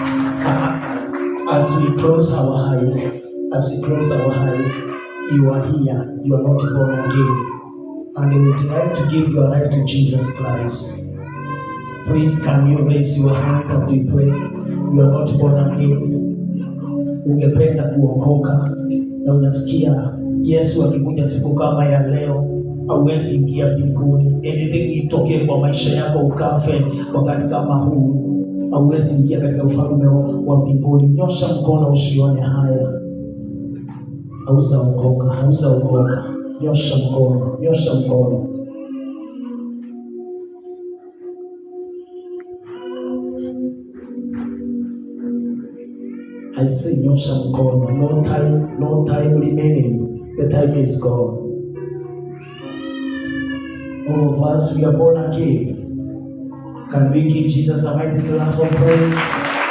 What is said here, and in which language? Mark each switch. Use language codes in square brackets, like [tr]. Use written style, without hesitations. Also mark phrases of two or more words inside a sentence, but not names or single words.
[en] As we close our eyes, you are here. You are not born again. And we would like to give your life to Jesus Christ. Please, can you raise your hand as we pray? You are not born again. [sw] Ungependa kuokoka na unasikia Yesu akikuja siku kama ya leo, hauwezi ingia mbinguni. Anything itokee kwa maisha yako ukafe wakati kama huu, hauwezi ingia katika ufalme wa mbinguni. Nyosha mkono usione haya. Hauzaokoka. Nyosha mkono. [en] I say [sw] nyosha mkono. [en] No time remaining. The time is gone. All of us, we are born again. Can we give Jesus a mighty clap of praise?